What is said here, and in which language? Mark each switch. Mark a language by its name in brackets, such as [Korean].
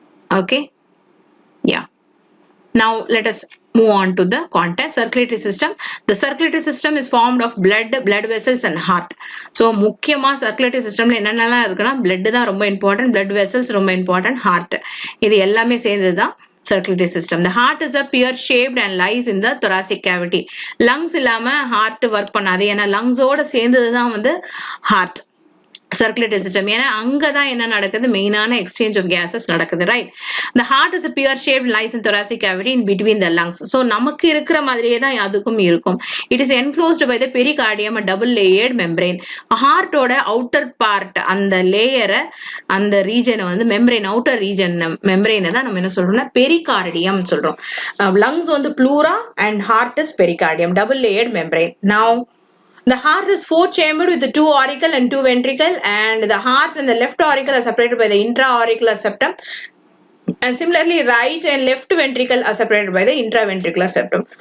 [English] Okay, yeah. Now let us move on to the content. Circulatory system. The circulatory system is formed of blood vessels and heart. [Tamil] So முக்கியமா circulatory systemல என்னென்னலாம் இருக்குன்னா blood தான் ரொம்ப important, blood vessels ரொம்ப important, heart இது எல்லாமே சேர்ந்ததுதான் circulatory system. [English] The heart is a pear shaped and lies in the thoracic cavity. [Tamil] Lungs இல்லாம heart work பண்ணாது, ஏன்னா lungs ஓட சேர்ந்ததுதான் வந்து heart. Circulatory system, ஏன்னா அங்கதான் என்ன நடக்குது, மெயினான exchange of gases நடக்குது, right? [English] The heart is a pear shaped, lies in thoracic cavity in between the lungs. [Tamil] So நமக்கு இருக்கிற மாதிரியே தான் அதுக்கும் இருக்கும். [English] It is enclosed by the pericardium, a double layered membrane. [Tamil] Heart ஓட outer part, அந்த லேயரை அந்த ரீஜனை வந்து membrane, outer region membrane தான் நம்ம என்ன சொல்றோம்னா pericardium சொல்றோம். Lungs வந்து pleura [English] and heart is pericardium, double layered membrane. Now the heart is 4 chambered with the 2 auricle and 2 ventricle, and the heart and the left auricle are separated by the intra-auricular septum, and similarly right and left ventricle are separated by the intraventricular septum.